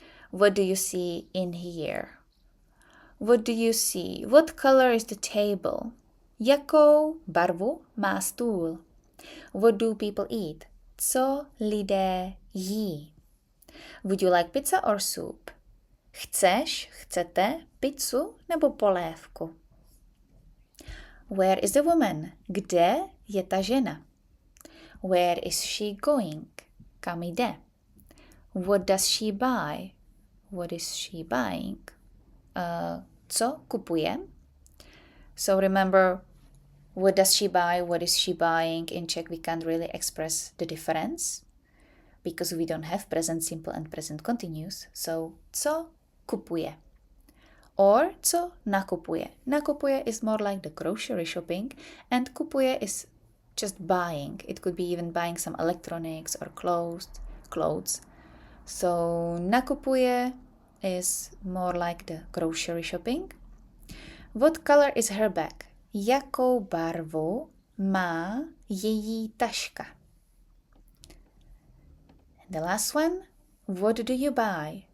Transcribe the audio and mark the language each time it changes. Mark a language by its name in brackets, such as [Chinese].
[English] What do you see in here? What do you see? What color is the table? [Czech] Jakou barvu má stůl? [English] What do people eat? [Czech] Co lidé jí? [English] Would you like pizza or soup? [Czech] Chcete pizzu nebo polévku? [English] Where is the woman? [Czech] Kde je ta žena? [English] Where is she going? [Czech] Kam jde? [English] What does she buy? What is she buying? [Czech] Co kupuje? [English] So remember, what does she buy? What is she buying? In Czech we can't really express the difference because we don't have present simple and present continuous. [Czech] So, co kupuje? Or co nakupuje? [English] Nakupuje is more like the grocery shopping and kupuje is just buying. It could be even buying some electronics or clothes. So nakupuje is more like the grocery shopping. What color is her bag? [Czech] Jakou barvu má její taška? [English] And the last one, what do you buy?